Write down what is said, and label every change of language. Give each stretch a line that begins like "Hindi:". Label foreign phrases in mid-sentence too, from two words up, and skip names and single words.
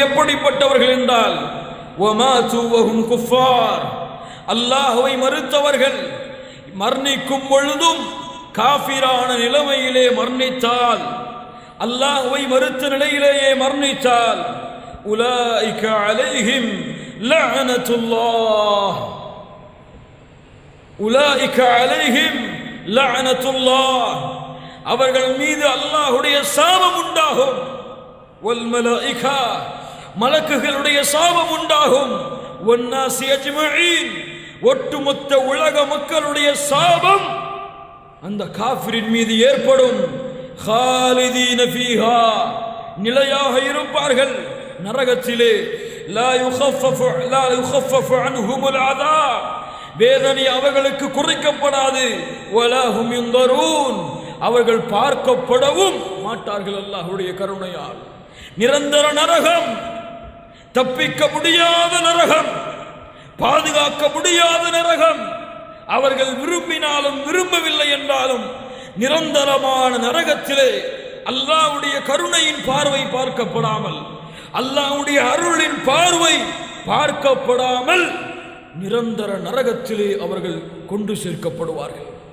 Tamil: எப்படிப்பட்டவர்கள் என்றால்,
Arabic: وماتوا وهم كفار,
Tamil: அல்லாஹுவை மறுத்தவர்கள் மரணிக்கும் பொழுதும் காஃபிரான நிலைமையிலே மரணித்தால், அல்லாஹுவை மறுத்த நிலையிலேயே மரணித்தால்,
Arabic: أولئك عليهم لعنة الله, أولئك عليهم لعنة الله,
Tamil: அவர்கள் மீது அல்லாஹுடைய சாபம் உண்டாகும்.
Arabic: والملائكة,
Tamil: மலக்குகளுடைய சாபம் உண்டாகும்.
Arabic: والناس أجمعين,
Tamil: ஒட்டுமொத்த உலக மக்களுடைய சாபம் அந்த காஃபிரின் மீது ஏற்படும்.
Arabic: خالدين فيها,
Tamil: நிலையாக இருப்பார்கள் நரகத்திலே.
Arabic: لا يخفف عنهم العذاب,
Tamil: வேதனை அவர்களுக்கு குறைக்கப்படாது.
Arabic: ولا هم ينظرون,
Tamil: அவர்கள் பார்க்கப்படவும் மாட்டார்கள் அல்லாஹ்வுடைய கருணையால். நிரந்தர நரகம், தப்பிக்க முடியாத நரகம், பாதுகாக்க முடியாத நரகம். அவர்கள் விரும்பினாலும் விரும்பவில்லை என்றாலும் நிரந்தரமான நரகத்திலே அல்லாஹ்வுடைய கருணையின் பார்வை பார்க்கப்படாமல், அல்லாஹ்வுடைய அருளின் பார்வை பார்க்கப்படாமல் நிரந்தர நரகத்திலே அவர்கள் கொண்டு சேர்க்கப்படுவார்கள்.